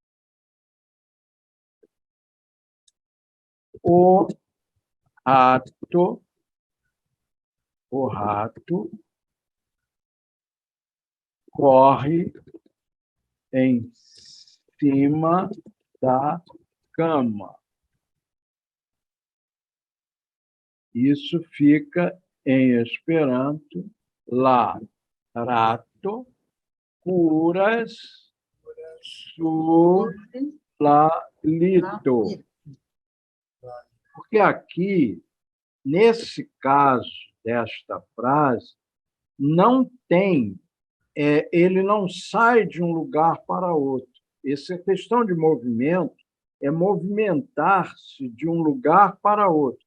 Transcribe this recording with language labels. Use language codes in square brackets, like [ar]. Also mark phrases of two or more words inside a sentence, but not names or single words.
[pt] O rato corre em cima da cama. Isso fica em Esperanto [eo] la rato curas sur la lito. [pt] Porque aqui, nesse caso desta frase, não tem, ele não sai de um lugar para outro. Essa questão de movimento é movimentar-se de um lugar para outro.